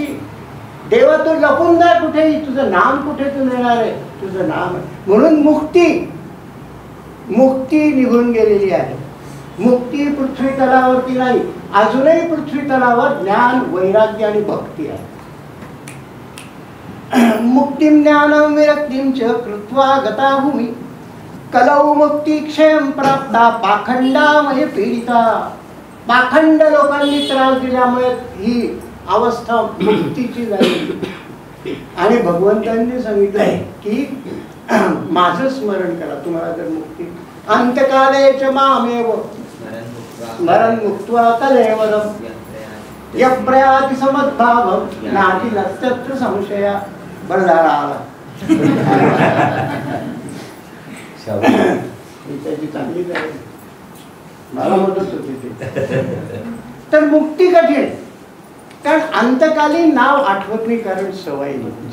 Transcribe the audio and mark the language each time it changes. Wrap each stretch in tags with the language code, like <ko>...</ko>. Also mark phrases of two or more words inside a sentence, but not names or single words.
<mr>देवा तू लपून जा कुठेही, तुझं नाम कुठे तू नेणार आहे? तुझं नाम आहे. म्हणून मुक्ती निघून गेलेली आहे. मुक्ती पृथ्वी तलावरती नाही, अजूनही पृथ्वी तलावर ज्ञान, वैराग्य आणि भक्ती आहे.</mr> <sa>मुक्तिं ज्ञानं विरक्तिं च कृत्वा गता भूमी कलौ मुक्ती क्षयं प्राप्ता पाखंडामय पीडिता.</sa> <mr>पाखंड लोकांनी त्रास दिल्यामुळे ही अवस्था मुक्तीची झाली. आणि भगवंतांनी सांगितलंय की माझं स्मरण करा तुम्हाला जर मुक्ती.</mr> <sa>अंतकाले च मामेव स्मरण मुक्त्वा कलेवरम यप्रयाति समद्भावम नाति नत्यत्र संशया.</sa> <mr>बरं झाला आला. त्याची चांगली झाली, मला मदत होती ते. तर मुक्ती कठीण, कारण अंतकालीन नाव आठवत नाही, कारण सवय नाही.</mr>